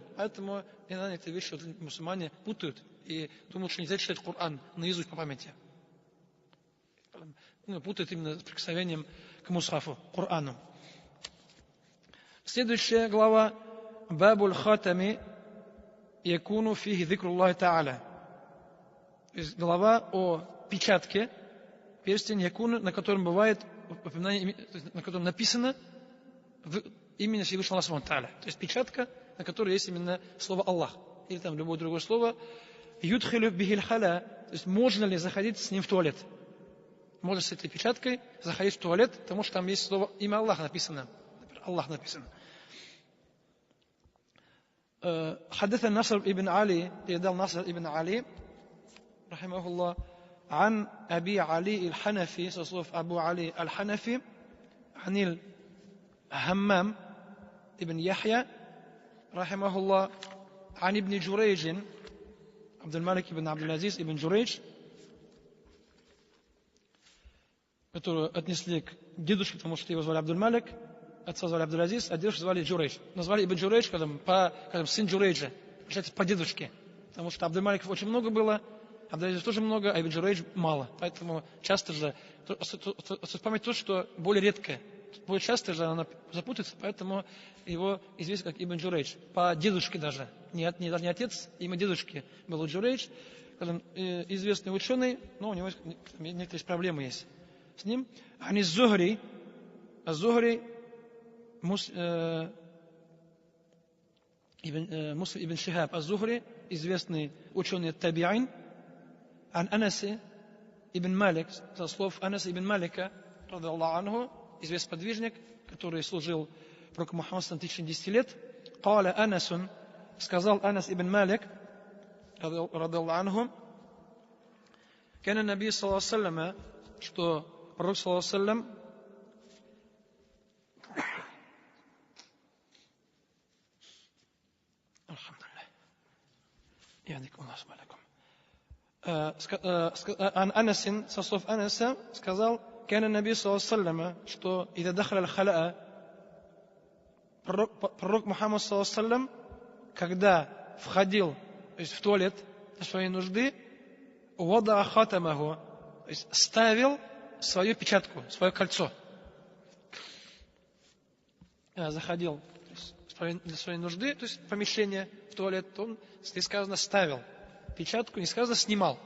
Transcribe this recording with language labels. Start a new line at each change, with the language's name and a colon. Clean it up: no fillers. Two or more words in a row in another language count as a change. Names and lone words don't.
Russian: Поэтому иногда эти вещи мусульмане путают и думают, что нельзя читать Коран наизусть по памяти. Путают именно с прикосновением к мусхафу, Корану. Следующая глава
Arabic: باب الخاتم يكون فيه ذكر الله تعالى.
Russian: То есть глава о печатке, перстень Якуну, на котором бывает упоминание, на котором написано имя Всевышнего Аллаха Та'аля. То есть печатка, на которой есть именно слово Аллах. Или там любое другое слово.
Arabic: يدخل به الخلاء.
Russian: То есть можно ли заходить с ним в туалет? Можно с этой печаткой заходить в туалет, потому что там есть слово имя Аллах написано. Аллах написано.
Arabic: حدث نصر ابن علي يدل نصر ابن علي رحمه الله عن أبي علي الحنفي صوف أبو علي الحنفي عن الهمام ابن يحيى رحمه الله عن ابن جريج عبد الملك بن عبد العزيز ابن جريج,
Russian: которую отнесли к дедушке, потому что его звали Абдуль-Малик, отца звали Абдуль-Азиз, а дедушку звали Джурейдж. Назвали Ибн Джурейдж, сын Джурейджа, получается по дедушке. Потому что Абдуль-Маликов очень много было, Абдуль-Азиз тоже много, а Ибн Джурейдж мало. Поэтому часто же, память то, что более редкое. Более часто же она запутается, поэтому его известно как Ибн Джурейдж. По дедушке даже. Не отец, имя дедушки был Джурейдж. Известный ученый, но у него некоторые проблемы есть с ним. Ани Зухри, Муслим ибн Шихаб аз-Зухри, известный ученый таби'ин, ан Анаси ибн Малик, со слов Анаса ибн Малика,
Arabic: رضي الله عنه,
Russian: известный подвижник, который служил пророку Мухаммаду 1010 лет.
Arabic: قال أنس,
Russian: сказал Анас ибн Малик,
Arabic: رضي الله عنه, كان النبي صلى الله عليه وسلم,
Russian: что пророк
Arabic: صلى الله عليه وسلم
Russian: Анасин, со слов Анаса, сказал,
Arabic: كان النبي صلى الله عليه وسلم, что إذا دخل الخلاء,
Russian: пророк Мухаммад
Arabic: صلى الله عليه وسلم,
Russian: когда входил, то есть в туалет для своей нужды,
Arabic: وضع خاتمه,
Russian: то есть ставил свою печатку, свое кольцо. Заходил для своей нужды, то есть помещение в туалет, он, здесь сказано, ставил печатку, не сказано, снимал.